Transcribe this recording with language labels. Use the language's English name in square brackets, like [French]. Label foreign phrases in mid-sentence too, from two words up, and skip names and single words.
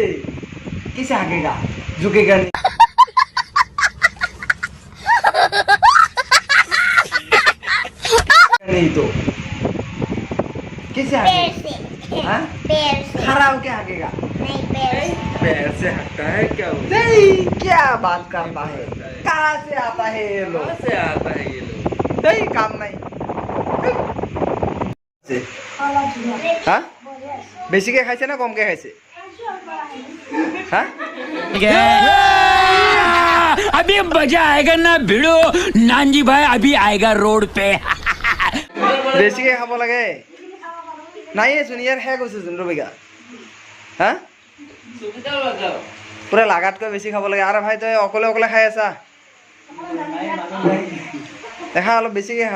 [Hindi] कैसे हागेगा? झुकेगा नहीं। नहीं तो कैसे हागेगा? हाँ? खड़ा होके हागेगा। पैर से हटता है क्या वो? नहीं क्या बात करता है? कहाँ से आता है ये लोग? कहाँ से आता है ये लोग? नहीं काम नहीं। हाँ [Assamese] বেছিকে খাইছে না কমকে খাইছে? [Hindi] हाँ अभी मजा आएगा ना भिड़ो नानजी भाई, अभी आएगा रोड पे। [Assamese] বেছিকে খাব লাগে। নাই চোন ইয়াৰ শেষ হৈছে চোন ৰবিকা। হা পুৰা লাগাতকৈ বেছি খাব লাগে। আৰে ভাই তই অকলে অকলে খাই আছা? দেখা অলপ বেছিকে খা।